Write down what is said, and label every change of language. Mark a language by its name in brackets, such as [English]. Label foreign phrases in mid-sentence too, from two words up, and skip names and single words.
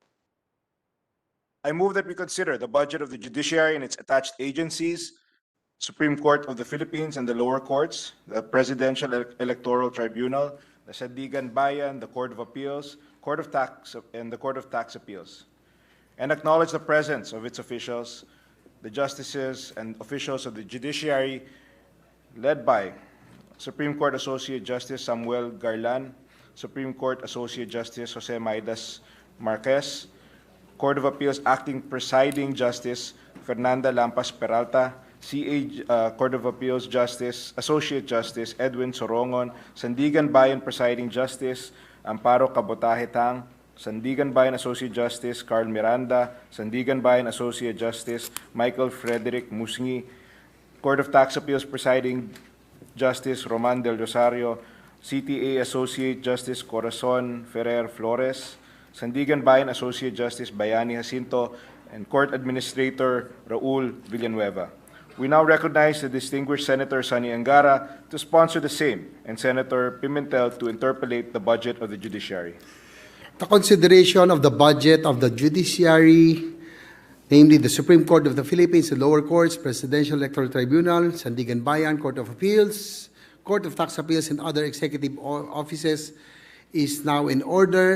[English] I move that we consider the budget of the judiciary and its attached agencies, Supreme Court of the Philippines and the lower courts, the Presidential Electoral Tribunal, the Sandigan Bayan, the Court of Appeals, Court of Tax, and the Court of Tax Appeals, and acknowledge the presence of its officials, the justices and officials of the judiciary, led by Supreme Court Associate Justice Samuel Garlan, Supreme Court Associate Justice Jose Maidas Marquez, Court of Appeals Acting Presiding Justice Fernanda Lampas Peralta, Court of Appeals Justice, Associate Justice Edwin Sorongon, Sandigan Bayan Presiding Justice Amparo Cabotaje Tang, Sandigan Bayan Associate Justice Carl Miranda, Sandigan Bayan Associate Justice Michael Frederick Musngi, Court of Tax Appeals Presiding Justice Roman Del Rosario, CTA Associate Justice Corazon Ferrer Flores, Sandigan Bayan Associate Justice Bayani Jacinto, and Court Administrator Raul Villanueva. We now recognize the distinguished Senator Sonny Angara to sponsor the same, and Senator Pimentel to interpolate the budget of the judiciary. The consideration of the budget of the judiciary, namely the Supreme Court of the Philippines, the lower courts, Presidential Electoral Tribunal, Sandigan Bayan, Court of Appeals, Court of Tax Appeals, and other executive offices is now in order.